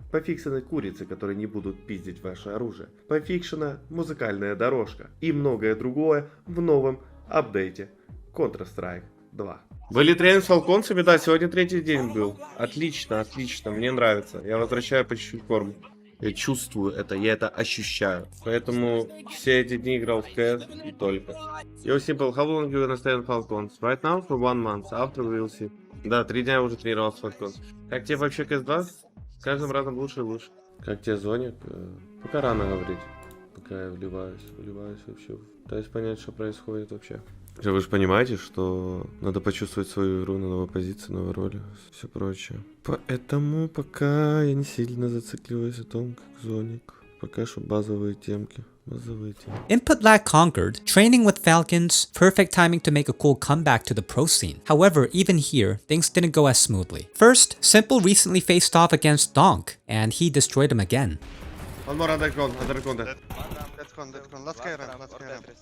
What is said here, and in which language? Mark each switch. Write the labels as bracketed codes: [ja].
[ru] Пофиксены курицы, которые не будут пиздить ваше оружие. Пофикшена музыкальная дорожка и многое другое в новом апдейте Counter-Strike 2. Были тренинг с фалконцами, да, сегодня 3-й день был. Отлично, отлично, мне нравится. Я возвращаю по чуть-чуть форму. Я чувствую это, я это ощущаю. Поэтому все эти дни играл в CS и только. [en] S1mple, how long you gonna stay on Falcons? Right now for 1 month, after we will see. [ru] Да, 3 дня уже тренировался в Falcons. Как тебе вообще CS2? С каждым разом лучше и лучше. Как тебе звонит? Пока рано говорить. Пока я вливаюсь вообще. Пытаюсь понять, что происходит вообще. Вы же понимаете, что надо почувствовать свою игру на новой позиции, новой роли, все прочее. Поэтому пока я не сильно зацикливаюсь о том, как зоник. Пока что базовые темки. [en] Input lag conquered, training with Falcons, perfect timing to make a cool comeback to the pro scene. However, even here, things didn't go as smoothly. First, S1mple recently faced off against Donk, and he destroyed him again. One more underground. Let's go. Let's carry him.